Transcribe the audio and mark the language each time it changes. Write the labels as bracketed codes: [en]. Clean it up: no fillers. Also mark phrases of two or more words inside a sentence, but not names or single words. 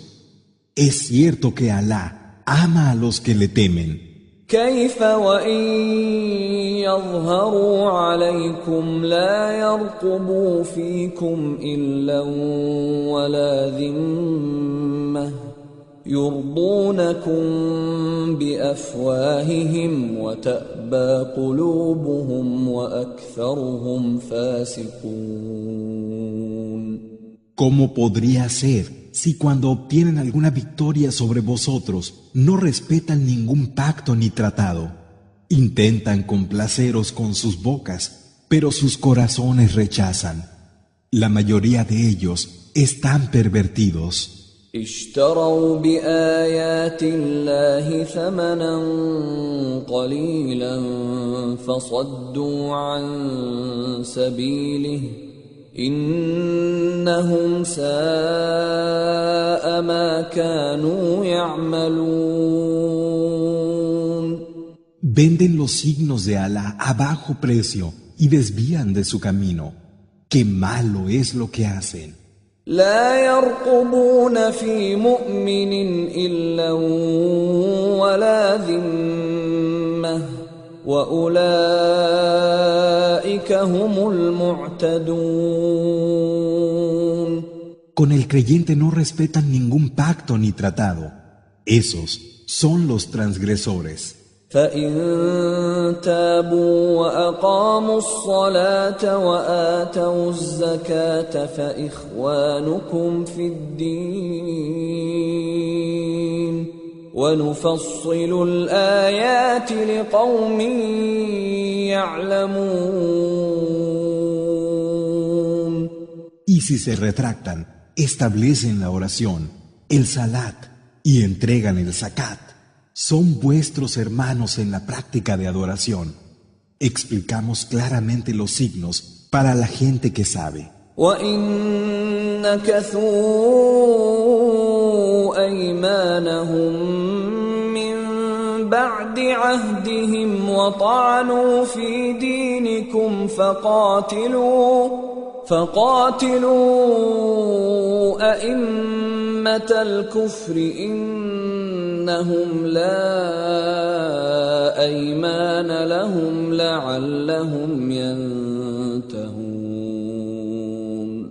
[es] Es cierto que Alá ama a los que le temen. [ar] كيف وإن يظهروا عليكم لا يرقبوا فيكم إلا ولا ذمة يرضونكم بأفواههم وتأبى قلوبهم وأكثرهم فاسقون. [es] ¿Cómo podría ser si cuando obtienen alguna victoria sobre vosotros no respetan ningún pacto ni tratado? Intentan complaceros con sus bocas, pero sus corazones rechazan. La mayoría de ellos están pervertidos. [ar] اشتروا بآيات الله ثمنا قليلا فصدوا عن سبيله إنهم ساء ما كانوا يعملون. [es] Venden los signos de Alá a bajo precio y desvían de su camino. ¡Qué malo es lo que hacen! [ar] لا يرقبون في مؤمن إلا ولا ذمة وأولئك هم المعتدون. [es] Con el creyente no respetan ningún pacto ni tratado. Esos son los transgresores. [ar] فإن تابوا وأقاموا الصلاة وآتوا الزكاة فإخوانكم في الدين ونفصل الآيات لقوم يعلمون. [es] Y si se retractan, establecen la oración, el salat y entregan el zakat. Son vuestros hermanos en la práctica de adoración. Explicamos claramente los signos para la gente que sabe. [ar] وَإِن نَكَثُوا أَيْمَانَهُم مِّن بَعْدِ عَهْدِهِمْ وَطَعَنُوا فِي دِينِكُمْ فقاتلوا أئمة الكفر إنهم لا أيمان لهم لعلهم ينتهون.